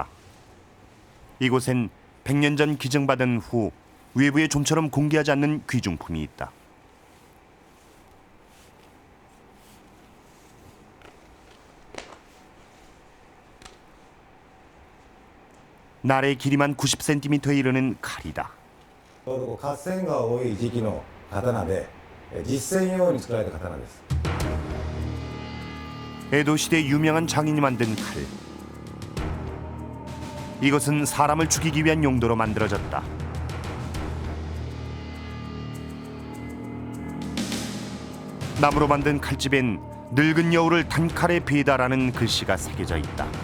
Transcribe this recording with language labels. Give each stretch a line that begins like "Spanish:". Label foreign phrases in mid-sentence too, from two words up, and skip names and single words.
Korean: 이곳엔 100년 전 기증받은 후 외부에 좀처럼 공개하지 않는 귀중품이 있다. 날의 길이만 90cm에 이르는 칼이다.
Japanese: 合戦が多い時期の刀で実戦用に作られた刀です。
Korean: 에도 시대 유명한 장인이 만든 칼. 이것은 사람을 죽이기 위한 용도로 만들어졌다. 나무로 만든 칼집엔 늙은 여우를 단칼에 베다라는 글씨가 새겨져 있다.